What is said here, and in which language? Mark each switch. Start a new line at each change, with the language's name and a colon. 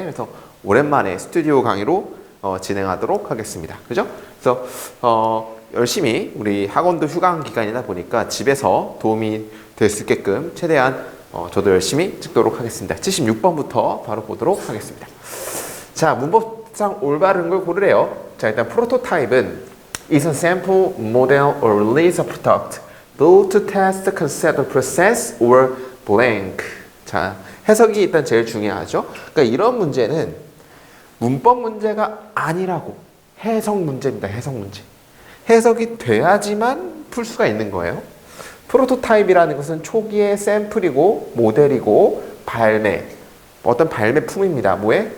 Korean: 그래서 오랜만에 스튜디오 강의로 진행하도록 하겠습니다. 그죠? 그래서 열심히 우리 학원도 휴강 기간이다 보니까 집에서 도움이 될 수 있게끔 최대한 저도 열심히 찍도록 하겠습니다. 76번부터 바로 보도록 하겠습니다. 자, 문법상 올바른 걸 고르래요. 자, 일단 프로토타입은
English: is a sample, model, or release of product built to test the concept of process or blank.
Korean: 자, 해석이 일단 제일 중요하죠. 그러니까 이런 문제는 문법 문제가 아니라고 해석 문제입니다. 해석 문제. 해석이 돼야지만 풀 수가 있는 거예요. 프로토타입이라는 것은 초기의 샘플이고 모델이고 발매, 어떤 발매품입니다. 뭐의?